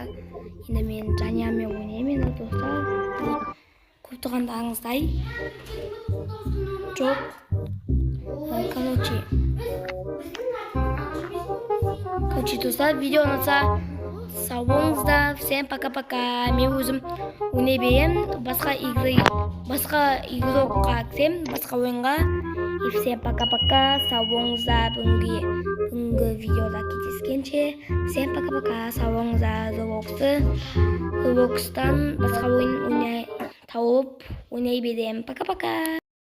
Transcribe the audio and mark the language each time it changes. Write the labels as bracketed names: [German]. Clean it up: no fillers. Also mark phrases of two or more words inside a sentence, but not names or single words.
[Kazakh] Енді мен жаңамен ойнаймын, достар. Көп тұрғандарыңыздай жоқ. Короче, достар, видео ұнаса сау болыңыздар. [Russian] Всем пока-пока. [Kazakh] Мен өзім ойнай беремін. Басқа игрокқа кірсем, басқа ойынға. [Russian] И всем пока-пока. [Kazakh] Сау болыңыздар. Бүгінгі видеода кездескенше. [Russian] Всем пока-пока. [Kazakh] Сау болыңыздар. Roblox'тан басқа ойын тауып ойнай беремін. Пока-пока.